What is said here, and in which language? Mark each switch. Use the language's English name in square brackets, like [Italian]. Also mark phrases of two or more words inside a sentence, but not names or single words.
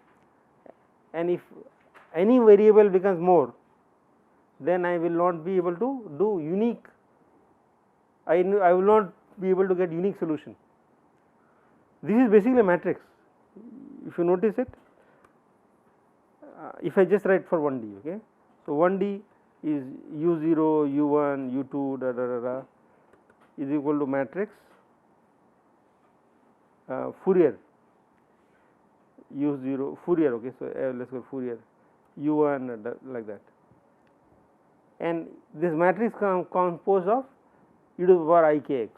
[English] And if any variable becomes more, then I will not be able to do unique, I will not be able to get unique solution. This is basically a matrix, if you notice it. If I just write for 1D, okay. So 1D is u0, u1, u2 da da da da is equal to matrix Fourier u0 Fourier, okay. So let us go Fourier u1 like that, and this matrix composed of e to the power I k x.